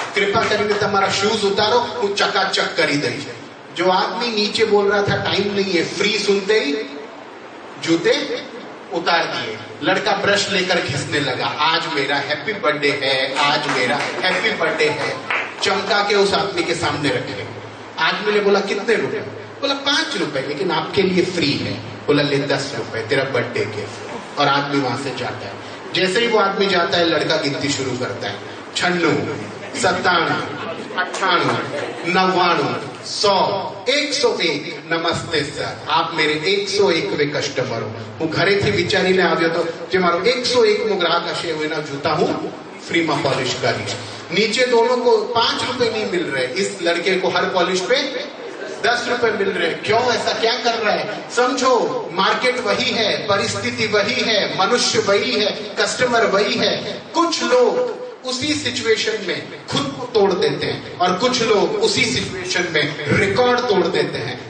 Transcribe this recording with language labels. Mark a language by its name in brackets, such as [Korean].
[Gujarati] कृपा કરીને તમારા શૂઝ ઉતારો, હું ચકાચક કરી દઈશ। [Hindi] जो आदमी नीचे बोल रहा था टाइम नहीं है, फ्री सुनते ही जूते उतार दिए। लड़का ब्रश लेकर घिसने लगा, आज मेरा हैप्पी बर्थडे है, आज मेरा हैप्पी बर्थडे है। चमका के उस आदमी के सामने रखे। आदमी ने बोला, कितने रुपए? बोला 5 रुपए, लेकिन आपके लिए फ्री है। बोला ले 10 रुपए, तेरा बर्थडे गिफ्ट। और आदमी वहां से जाता है। जैसे ही वो आदमी जाता है, लड़का गिनती शुरू करता है, 96, 97, 98, 99, 100, 101। नमस्ते सर, आप मेरे 101वे कस्टमर हो। [Gujarati] હું ઘરેથી વિચારીને આવ્યો તો જે મારો 101મો ગ્રાહક હશે એના જૂતા હું ફ્રીમાં પોલિશ કરીશ। [Hindi] नीचे दोनों को 5 रुपए नहीं मिल रहे, इस लड़के को हर पॉलिश पे 10 रुपए मिल रहे। क्यों? ऐसा क्या कर रहा है? समझो, मार्केट वही है, परिस्थिति वही है, मनुष्य वही है, कस्टमर वही है। कुछ लोग उसी सिचुएशन में खुद को तोड़ देते हैं और कुछ लोग उसी सिचुएशन में रिकॉर्ड तोड़ देते हैं।